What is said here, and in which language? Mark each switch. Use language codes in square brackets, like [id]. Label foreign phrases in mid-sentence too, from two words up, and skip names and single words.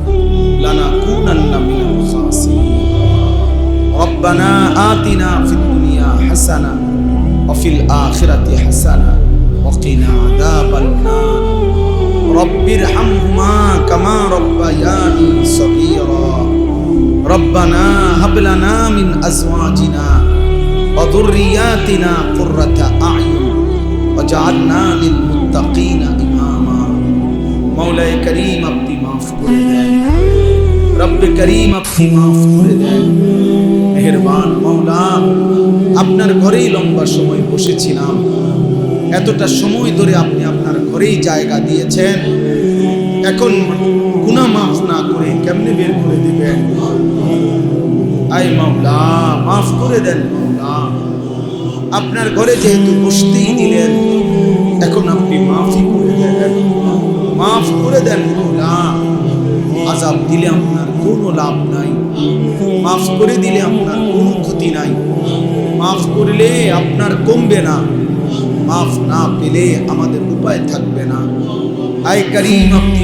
[ar] لنكونن من الخاسرين ربنا آتنا في الدنيا حسنة وفي الآخرة حسنة وقنا عذاب النار رب ارحمهما كما ربياني صغيرا ربنا هب لنا من أزواجنا وذرياتنا قرة أعين وجعلنا للمتقين إماما مولاي كريم [bn] আপনি মাফ করে দেন রব করীম আপনি মাফ করে দেন মেহেরবান মওলা আপনার ঘরেই লম্বা সময় বসেছিলাম এতটা সময় ধরে আপনি আপনার ঘরেই জায়গা দিয়েছেন এখন গুনাহ মাফ না করে কেমনে বের করে দিবেন আয় মওলা মাফ করে দেন মওলা আপনার ঘরে যেহেতু বসতেই দিলেন এখন আপনি মাফই করে দেন মাফ করে দেন মওলা আযাব দিলে আপনার কোনো লাভ নাই মাফ করে দিলে আপনার কোনো ক্ষতি নাই মাফ করলে আপনার কমবে না মাফ না পেলে আমাদের উপায় থাকবে না আয় করিম আপনি